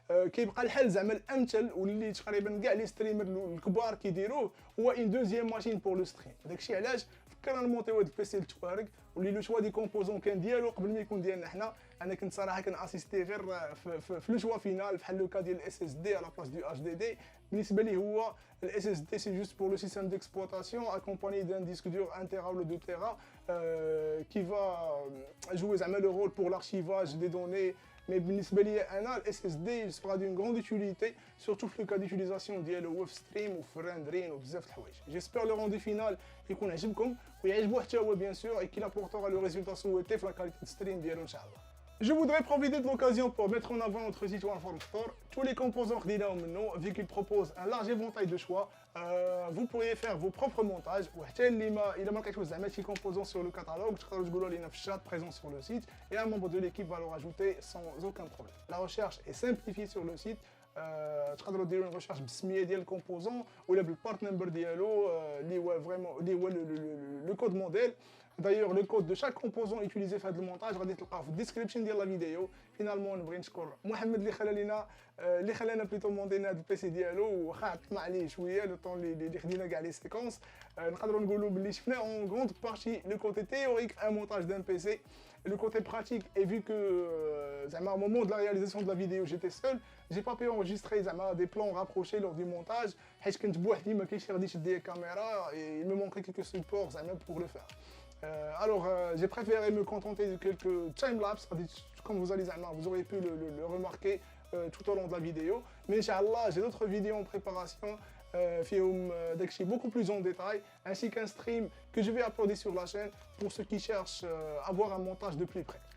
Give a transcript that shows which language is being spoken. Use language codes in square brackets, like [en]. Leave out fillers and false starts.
[ar] كيبقى الحل زعما الامثل واللي تقريبا كاع لي ستريمر الكبار كيديروه هو ان دوزيام ماشين بور لو ستريم داكشي علاش فكرنا نمونطيو هاد البيسي للتوارق واللي لو شوا دي كومبوزون كان ديالو قبل ما يكون ديالنا حنا. انا كنت صراحه كناسيستي غير في لو شوا فينال بحال لو كا ديال الاس اس دي على بلاص دو اتش دي دي. بالنسبه لي هو الاس اس دي سي جوست بور لو سيستيم ديكسبلوطاسيون [fr] accompagné d'un disque dur 1 Tera ou 2 Tera qui va jouer [ar] زعما [fr] le rôle pour l'archivage des données. [ar] Mais بالنسبه لي انا الاس اس دي [fr] sera d'une grande utilité surtout [ar] في لو كا ديوتيليزاسيون ديالو هو في ستريم وفي الريندرين وبزاف د الحوايج. جيسبر لو روندي فينال يكون عجبكم ويعجبو حتى هو بيان سور [fr] et qu'il apportera le résultat souhaité [ar] في لا كاليتي ستريم ديالو ان شاء الله. [fr] Je voudrais profiter de l'occasion pour mettre en avant notre site OneForm Store. Tous les composants [ar] خديناهم منه, [fr] vu qu'il propose un large éventail de choix, vous pourriez faire vos propres montages. [ar] وحتى اللي ما لقيتوش زعما شي composants [fr] sur le catalogue, [ar] تقدروا تقولوا لنا في الشات [fr] présent sur le site et un membre de l'équipe va le rajouter sans aucun problème. La recherche est simplifiée sur le site. [ar] تقدروا ديروا [fr] une recherche [ar] بالسميه ديال الكومبوزون ولا بالبارت نمبر ديالو اللي هو فريمون اللي هو [fr] le code modèle. D'ailleurs, le code de chaque composant utilisé [ar] في هذا المونتاج غادي تلقاوه في الديسكريبشن ديال لا فيديو. فينالمون نبغي نشكر محمد اللي خلانا بليتو مونتينا هذا البيسي ديالو واخا عطلنا عليه شويه لو طون اللي خدينا كاع لي سيكونس. نقدروا نقولوا باللي شفنا اون غروند بارتي لو كوتي تhéorique [fr] un montage d'un PC. Le côté pratique, et vu que au moment de la réalisation de la vidéo j'étais seul, j'ai pas pu enregistrer des plans rapprochés lors du montage. [ar] حيت كنت بوحدي ما كاينش اللي غادي يشد ليا الكاميرا [fr] et il me manquait quelques supports pour le faire. Alors j'ai préféré me contenter de quelques time-lapse, comme vous aurez pu le remarquer tout au long de la vidéo. Mais Inch'Allah, j'ai d'autres vidéos en préparation. [ar] فيهم داكشي [fr] beaucoup plus en détail, ainsi qu'un stream que je vais uploader sur la chaîne pour ceux qui cherchent à voir un montage de plus près.